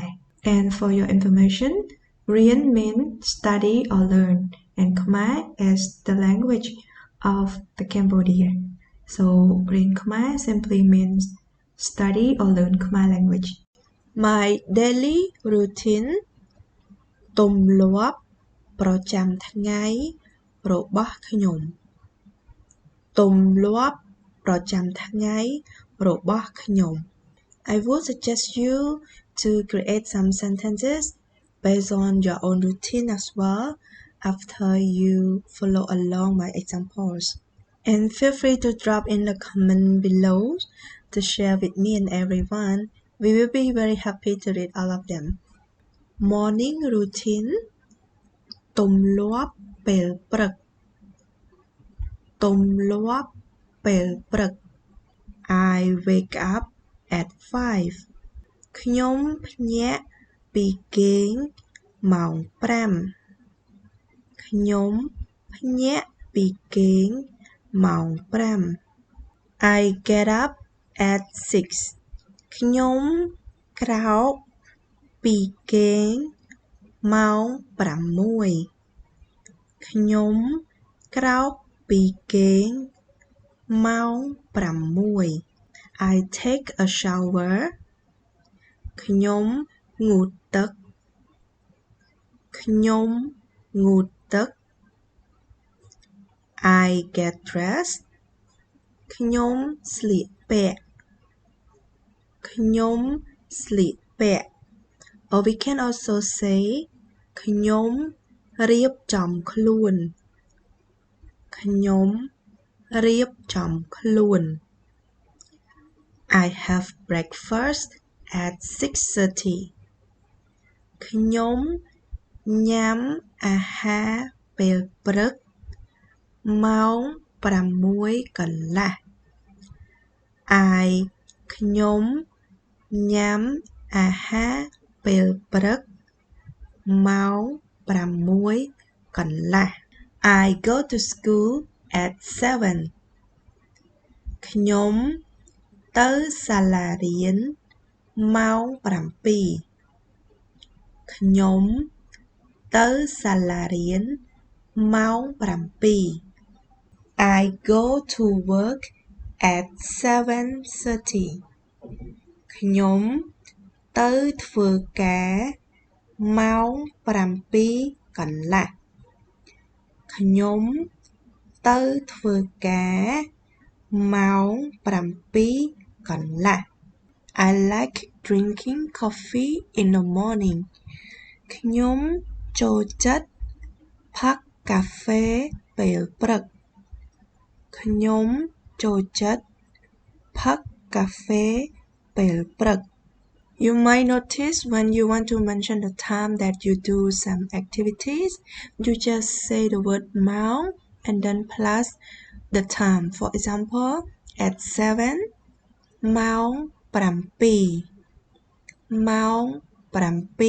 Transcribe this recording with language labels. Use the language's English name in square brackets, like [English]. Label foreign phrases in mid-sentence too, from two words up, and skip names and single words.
[English] And for your information, Rien means study or learn, and Khmer is the language of the Cambodia. So [Khmer] រៀនខ្មែរ [English] simply means study or learn Khmer language. My daily routine [Khmer] ទម្លាប់ប្រចាំថ្ងៃរបស់ខ្ញុំទម្លាប់ប្រចាំថ្ងៃរបស់ខ្ញុំ [English] I would suggest you to create some sentences based on your own routine as well after you follow along my examples. And feel free to drop in the comment below to share with me and everyone. We will be very happy to read all of them. Morning routine [Khmer] ទម្លាប់ពេលព្រឹកទម្លាប់ពេលព្រឹក [English] I wake up at 5 [Khmer] ខ្ញុំភ្ញាក់ពីគេងម៉ោង 5ខ្ញុំភ្ញាក់ពីគេងម៉ោង5 [English] I get up at 6 [Khmer] ខ្ញុំក្រោកពីគេងម៉ោង 6ខ្ញុំក្រោកពីគេងម៉ោង6 [English] I take a shower [Khmer] ខ្ញុំងូតទឹកខ្ញុំងូតទឹក [English] I get dressed [Khmer] ខ្ញុំស្លៀកពាក់ខ្ញុំស្លៀកពាក់ [English] Or we can also say [Khmer] ខ្ញុំរៀបចំខ្លួន ខ្ញុំរៀបចំខ្លួន [English] I have breakfast at 6:30 [Khmer] ខ្ញុំញ៉ាំអាហារពេលព្រឹកម៉ោង6កន្លះ ខ្ញុំញ៉ាំអាហារពេលព្រឹកម៉ោង6កន្លះ [English] I go to school at 7 [Khmer] ខ្ញុំទៅសាលារៀនម៉ោង7 ខ្ញុំទៅសាលារៀនម៉ោង7 [English] I go to work at 7:30 [Khmer] ខ្ញុំទៅធ្វើការម៉ោង 7កន្លះខ្ញុំទៅធ្វើការម៉ោង7កន្លះ [English] I like drinking coffee in the morning [Khmer] ខ្ញុំចូលចិត្តផឹកកាហ្វេពេលព្រឹកខ្ញុំចូលចិត្តផឹកកាហ្វេពេលព្រឹក [English] You might notice when you want to mention the time that you do some activities, you just say the word "mao" and then plus the time. For example, at 7, [Khmer] "ម៉ោងប្រាំពីរ." "ម៉ោងប្រាំពីរ."